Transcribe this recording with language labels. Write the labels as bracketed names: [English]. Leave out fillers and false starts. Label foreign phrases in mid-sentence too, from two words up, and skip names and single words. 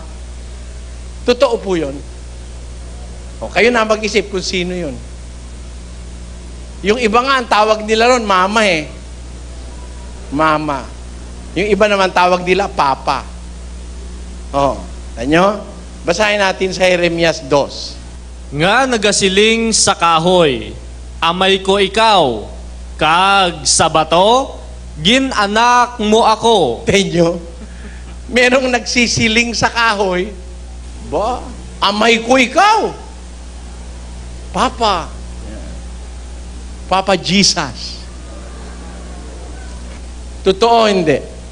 [Filipino] Totoo po yun. O, kayo na mag-isip kung sino yun. Yung iba nga, ang tawag nila ron, mama eh. Mama. Yung iba naman tawag nila, papa. O, tanyo? Basahin natin sa Jeremias 2. [Hiligaynon] Nga nagasiling sa kahoy, amay ko ikaw, kag sa bato, ginanak mo ako. [Filipino] Tenyo, merong nagsisiling [Hiligaynon] sa kahoy, ba, amay ko ikaw. [Filipino] Papa. Papa Jesus. Totoo hindi?